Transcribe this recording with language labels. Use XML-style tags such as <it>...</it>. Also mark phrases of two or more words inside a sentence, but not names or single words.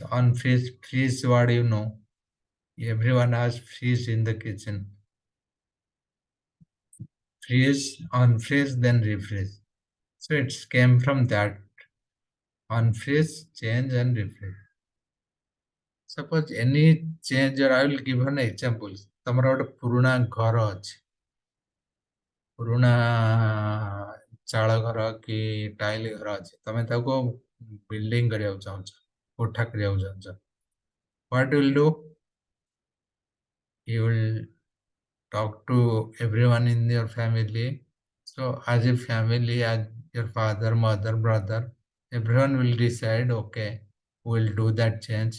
<en>Unfreeze, freeze, what do you know? Everyone has freeze in the kitchen. Freeze, unfreeze, then refreeze. So it came from that: unfreeze, change, and refreeze. Suppose any change, or I will give an example.</en> <or>ତମର ଗୋଟେ ପୁରୁଣା ଘର ଅଛି, ପୁରୁଣା ଚାଳ ଘର କି ଟାଇଲ ଘର ଅଛି, ତମେ ତାକୁ ବିଲ୍ଡିଂ କରିବାକୁ ଚାହୁଁଛ, କୋଠା କରିବାକୁ ଚାହୁଁଛ.</or> <en>What you will do? You will talk to everyone in your family. So as a family, as your father, mother, brother, everyone will decide, okay, we will do that change.</en>